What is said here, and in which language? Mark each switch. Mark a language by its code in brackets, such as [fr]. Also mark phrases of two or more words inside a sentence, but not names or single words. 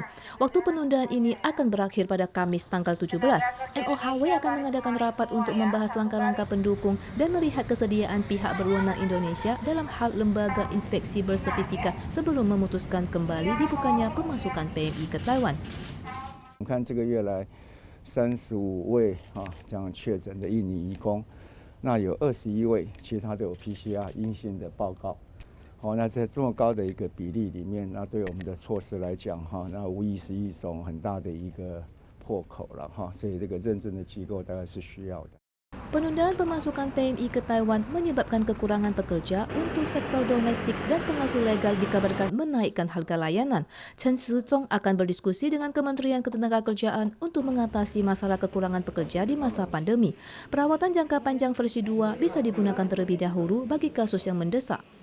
[id] Waktu penundaan ini akan berakhir pada Kamis tanggal 17. MOHW akan mengadakan rapat untuk membahas langkah-langkah pendukung dan melihat kesediaan pihak berwenang Indonesia dalam hal lembaga inspeksi bersertifikat sebelum memutuskan kembali dibukanya pemasukan PMI ke Taiwan. [zh] 我们看这个月来，35位这样确诊的印尼移工，那有21位，其他都有 PCR 阴性的报告。那在这么高的一个比例里面，那对我们的措施来讲，那无疑是一种很大的一个破口了所以这个认证的机构大概是需要的。 [id] Penundaan pemasukan PMI ke Taiwan menyebabkan kekurangan pekerja untuk sektor domestik dan pengasuh legal dikabarkan menaikkan harga layanan. Chen Shizong akan berdiskusi dengan Kementerian Ketenagakerjaan untuk mengatasi masalah kekurangan pekerja di masa pandemi. Perawatan jangka panjang versi 2 bisa digunakan terlebih dahulu bagi kasus yang mendesak.